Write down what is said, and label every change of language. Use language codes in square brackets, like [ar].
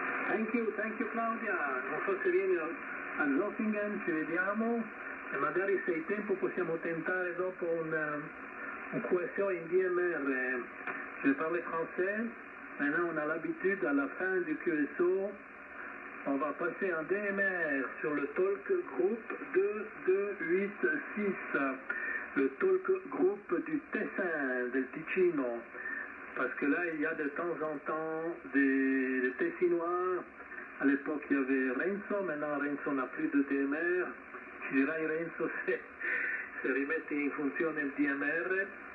[en] Thank you Claudia, [it] non so se vieni a Zofingen, ci vediamo e magari se hai tempo possiamo tentare dopo un QSO in DMR. [fr] Je parlais français, maintenant on a l'habitude à la fin du QSO, on va passer en DMR sur le talk groupe 2286, le talk groupe du Tessin, [it] del Ticino. [fr] Parce que là, il y a de temps en temps des Tessinois. À l'époque, il y avait Renzo. Maintenant, Renzo n'a plus de DMR. [it] Ci dirai, Renzo, se rimetti in funzione il DMR.